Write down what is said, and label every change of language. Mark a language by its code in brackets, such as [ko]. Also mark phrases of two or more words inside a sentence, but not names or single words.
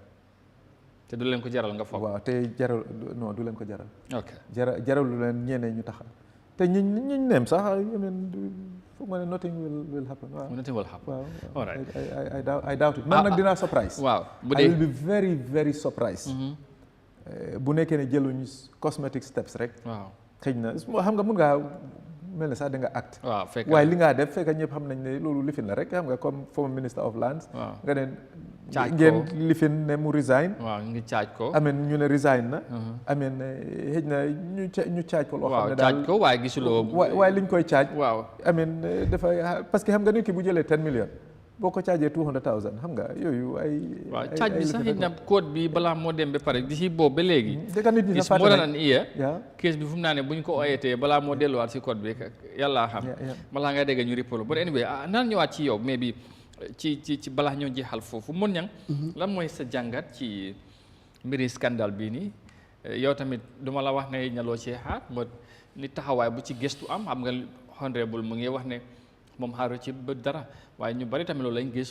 [wo] te du leen ko jaral nga foog waaw te jaral non du leen ko jaral ok jaral lu leen ñeneen ñu taxal te ñi neem sax foog ma ne [en] nothing will happen [wo] waaw [en] nothing will happen [wo] waaw [en] all right I doubt it [wo] man nag dinaa [en] surprise [wo] waaw [en] I will be very very surprised [wo] bu nekkee ne jëluñu [en] cosmetic steps rek [wo] waaw xëy na xam nga mun ngaa mel ne sax da nga acte waaw fekk waaye li ngaa def fekk ñëpp xam nañ ne loolu lifin la rek xam nga comme [en] former minister of lands [wo] nga ne ngeen lifin ne mu resign waaw ngi caaj ko ameen ñu ne resign na ameen xëj na ñu caaj ko loo xam ne daal caaj ko waaye gisuloo waaye liñ koy caaj waaw ameen dafa [fr] parce que [wo] xam nga nit ki bu jëlee 10 millions boo ko caajee 200,000 xam nga yooyu waaw caaj bi sax na code bi balaa moo dem ba pare di si boobu ba léegi dëkk nit ñi [en] is more than an year [wo] case bi fu mu naa ne bu ñu ko oyetee balaa moo delluwaat si code bi yàllaa xam balaa nga dégg ñu rippolo [en] but anyway [wo] naan ñëwaat ci yow mais bi ci balaa ñoo jeexal foofu mon ñang lan mooy sa jàngat ci mbiri scandale bii nii yow tamit duma la wax ne ñaloo ci xaar mo ni taxawaay bu ci gëstu am xam nga honorable mu ngi wax ne moom xaaru ci ba dara waaye ñu bari tamit loolu lañ gis